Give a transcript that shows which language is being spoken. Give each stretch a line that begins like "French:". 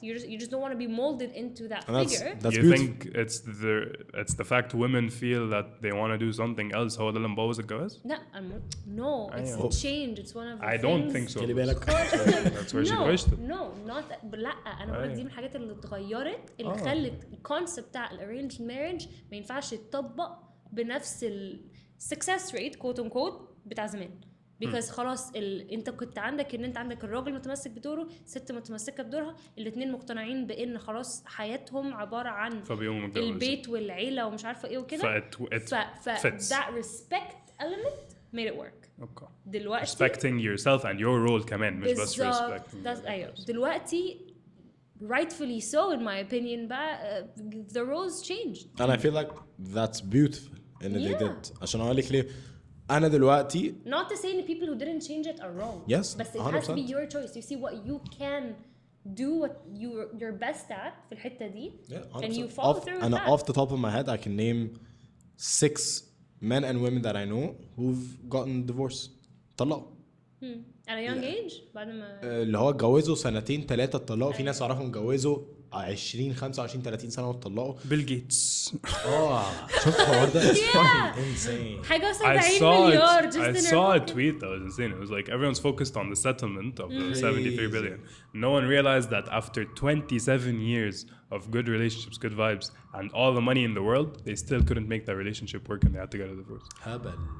English: You just don't want to be molded into that figure. That's you beautiful. think it's the fact women feel that they want to do something else
Arabic: هو ده اللي مبوظ الجواز؟
English: No, it's a change. It's one of the I things. don't think so.
Arabic: خلي بالك
English: That's where she pushed it. No, not
Arabic: لا انا بقول دي من الحاجات اللي اتغيرت اللي خلت الكونسبت بتاع الارينج ماريج ما ينفعش يتطبق بنفس السكسس ريت كوت ان كوت بتاع زمان because خلاص انت كنت عندك ان انت عندك الراجل متمسك بدوره الست متمسكه بدورها الاثنين مقتنعين بان خلاص حياتهم عباره عن البيت والعيله ومش عارفه ايه وكده
English: that respect element made it work okay.
Arabic: دلوقتي
English: respecting yourself and your role
Arabic: كمان مش بس
English: respecting
Arabic: ايوه دلوقتي
English: rightfully so in my opinion بقى the roles changed and I feel like that's beautiful in they did
Arabic: عشان اقول لك ليه أنا دلوقتي
English: not to say the people who didn't change it are wrong yes but it 100%. has to be your choice you see what you can do what you're best at
Arabic: في الحتة دي
English: and you follow through with that off the top of my head I can name 6 men and women that I know who've gotten divorced طلقوا at a young age
Arabic: بعد ما اللي هو اتجوزوا 2-3 اتطلقوا في ناس اعرفهم اتجوزوا 20 25 30 سنه واتطلقوا بيل جيتس شفت الحوار ده insane حاجه 70 مليار
English: I saw a tweet that was insane it was like everyone's focused on the settlement of the 73 billion no one realized that after 27 years of good relationships good vibes and all the money in the world they still couldn't make that relationship work and they had to get a divorce
Arabic: هبل